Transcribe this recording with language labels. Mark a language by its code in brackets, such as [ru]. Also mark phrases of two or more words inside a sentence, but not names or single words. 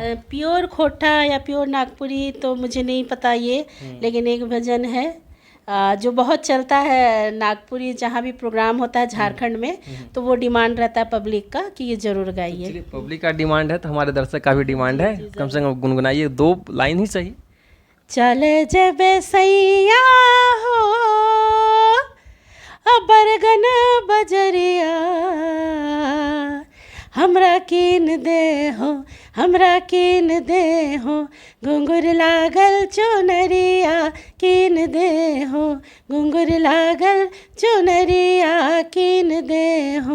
[hi] प्योर खोटा या प्योर नागपुरी तो मुझे नहीं पता ये, लेकिन एक भजन है जो बहुत चलता है नागपुरी, जहाँ भी प्रोग्राम होता है झारखंड में, तो वो डिमांड रहता है पब्लिक का कि ये ज़रूर गाइए। पब्लिक का डिमांड है तो हमारे दर्शक का भी डिमांड है, कम से कम गुनगुनाइए, 2 लाइन ही सही। [sck] चल जब सैया हो बरगन बजरिया, हमरा कीन दे हो, हमरा कीन दे हो, घुंघुर लागल चुनरिया, कीन दे हो, घुंघुर लागल चुनरिया, कीन दे हो।